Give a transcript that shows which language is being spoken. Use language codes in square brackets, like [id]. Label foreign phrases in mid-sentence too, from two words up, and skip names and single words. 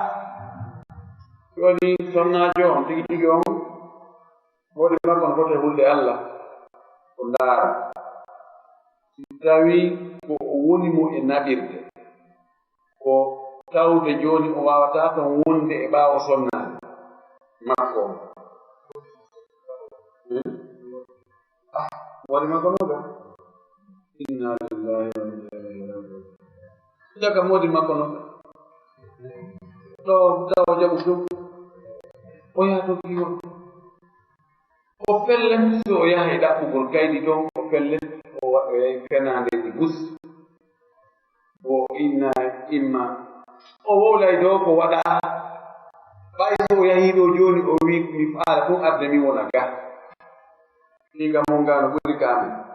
[ff] joni sonnajo on tigi tigi on woodi makko no foti hulde Allah ko ndaara si tawi ko o woni mo e naɓirde ko tawde joni o wawata ton wonde e ɓaawo sonnaade makko on woodi makko noga [ar] إنا لله وإنا إليه راجعون [ff] jaga moodi makko noga ɗo tawa jaɓu ɗum o yaha kiwo o fellet so o yaha e ɗaɓɓugol kaydi toon o fellet o waɗoyay fenandeji bus o inna imma o wowlay dow ko waɗa ɓay so o yahi ɗo joni o wi mi faala ɗum arde mi wona ga ɗiga mo ngano ɓuri kamen